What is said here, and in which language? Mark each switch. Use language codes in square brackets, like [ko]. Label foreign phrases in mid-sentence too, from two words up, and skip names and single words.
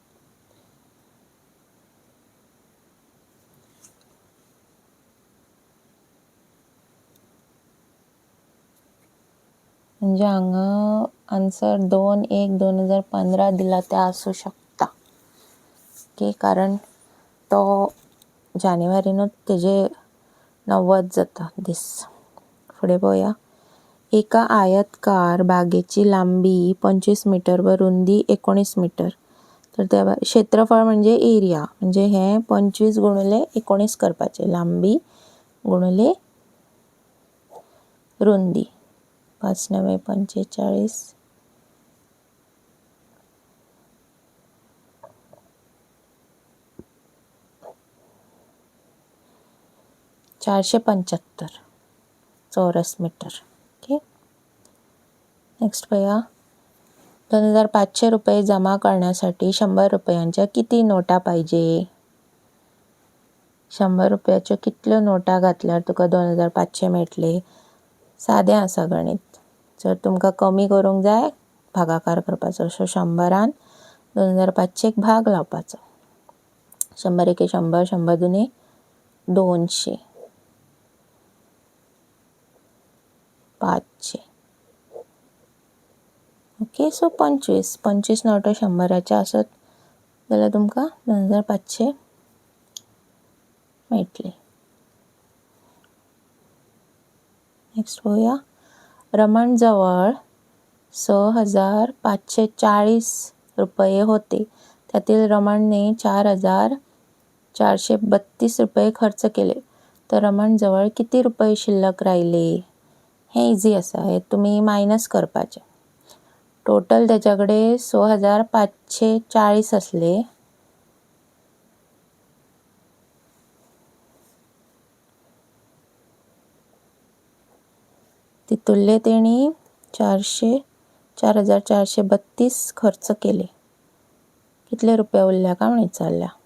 [kok] म्हणजे हांगा आन्सर 2/1/2015 दिला ते आसूं शकता. ओके. कारण तो जानेवारीनूच तेजे 90 जाता दीस. फुडें पळोवया. [mr] एका आयतकार बागेची लांबी 25 मीटर व रुंदी 19 मीटर. [kok] तर त्या क्षेत्रफळ म्हणजे एरिया. म्हणजे हें 25 गुणिले 19 करपाचें. लांबी गुणिले रुंदी. 5 9 45. 475 चौरस मीटर. ओके. नेक्स्ट पळोवया. [mr] 2500 रुपये जमा करण्यासाठी 100 रुपयांच्या किती नोटा पाहिजे? [kok] 100 रुपयाच्यो कितल्यो नोटा घातल्यार तुका 2500 मेळटले? सादें आसा गणित. जर तुमकां कमी करूंक जाय भागाकार करपाचो. सो 100रान 2500क भाग लावपाचो. 100 एके 100, 100 दुने 200, 500. ओके. सो 25 नोटो 100च्या आसत जाल्यार तुमकां 2500 मेळटले. नेक्स्ट पळोवया. [mr] रमण जवळ 6540 रुपये होते. त्यातील रमणने 4432 रुपये खर्च केले. तर रमण जवळ किती रुपये शिल्लक राहिले? [kok] हें इझी आसा. हें तुमी मायनस करपाचें. [mr] टोटल त्याच्याकडे 6540 असले. [kok] तितुरले तेणी 4432 खर्च केले. कितले रुपये उरल्या काय म्हणून विचारल्या.